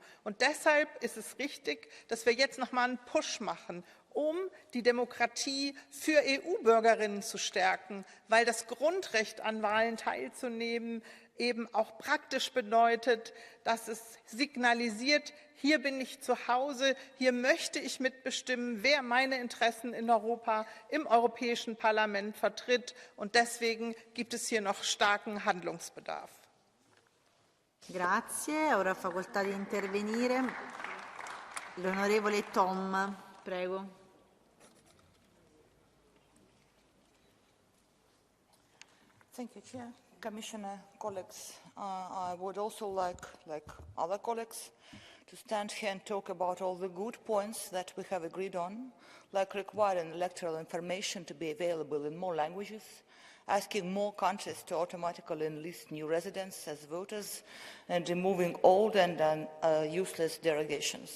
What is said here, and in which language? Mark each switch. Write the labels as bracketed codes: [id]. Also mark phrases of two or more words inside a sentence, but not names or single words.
[de] Und deshalb ist es richtig, dass wir jetzt noch mal einen Push machen, um die Demokratie für EU-Bürgerinnen zu stärken, weil das Grundrecht an Wahlen teilzunehmen eben auch praktisch bedeutet, dass es signalisiert, hier bin ich zu Hause, hier möchte ich mitbestimmen, wer meine Interessen in Europa im Europäischen Parlament vertritt. Und deswegen gibt es hier noch starken Handlungsbedarf. [it] Grazie, ora ha facoltà di intervenire l'onorevole Tom, prego. [en] Thank you, Chair. Commissioner, colleagues, I would also like other colleagues, to stand here and talk about all the good points that we have agreed on, like requiring electoral information to be available in more languages, asking more countries to automatically enlist new residents as voters, and removing old and useless derogations.